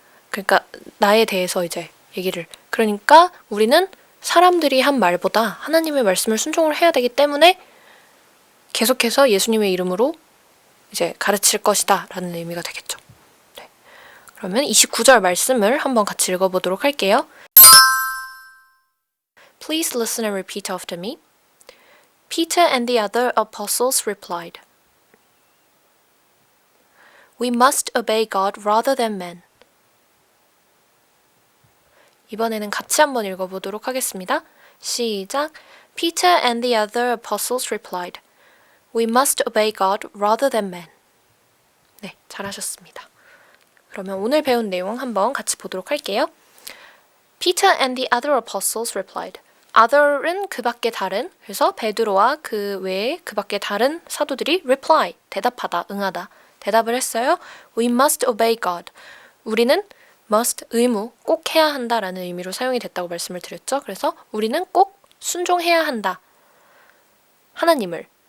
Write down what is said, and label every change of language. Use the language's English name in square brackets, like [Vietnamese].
[Korean] 그러니까 나에 대해서 이제 얘기를 그러니까 우리는 사람들이 한 말보다 하나님의 말씀을 순종을 해야 되기 때문에 계속해서 예수님의 이름으로 이제 가르칠 것이다 라는 의미가 되겠죠. 네. 그러면 29절 말씀을 한번 같이 읽어보도록 할게요. [English] Please listen and repeat after me. Peter and the other apostles replied, We must obey God rather than men. [Korean] 이번에는 같이 한번 읽어보도록 하겠습니다. 시작. [English] Peter and the other apostles replied, We must obey God rather than men. [Korean] 네, 잘하셨습니다. 그러면 오늘 배운 내용 한번 같이 보도록 할게요. [English] Peter and the other apostles replied. [Korean] other은 그 밖에 다른, 그래서 베드로와 그 외에 그 밖에 다른 사도들이 reply, 대답하다, 응하다, 대답을 했어요. [English] We must obey God. [Korean] 우리는 must 의무, 꼭 해야 한다라는 의미로 사용이 됐다고 말씀을 드렸죠. 그래서 우리는 꼭 순종해야 한다. 하나님을.